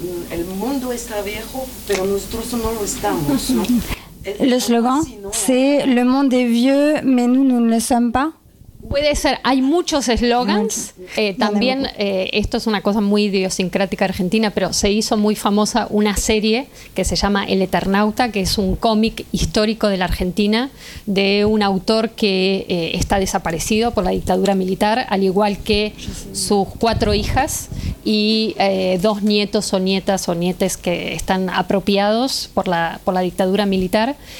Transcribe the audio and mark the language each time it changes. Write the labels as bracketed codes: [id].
[es] El mundo está viejo, pero nosotros no lo estamos, ¿no? [fr] Le slogan, c'est « Le monde est vieux, mais nous ne le sommes pas ». [es] Puede ser, hay muchos eslogans. También, esto es una cosa muy idiosincrática argentina, pero se hizo muy famosa una serie que se llama El Eternauta, que es un cómic histórico de la Argentina, de un autor que está desaparecido por la dictadura militar, al igual que sus cuatro hijas y dos nietos o nietas o nietes que están apropiados por la dictadura militar.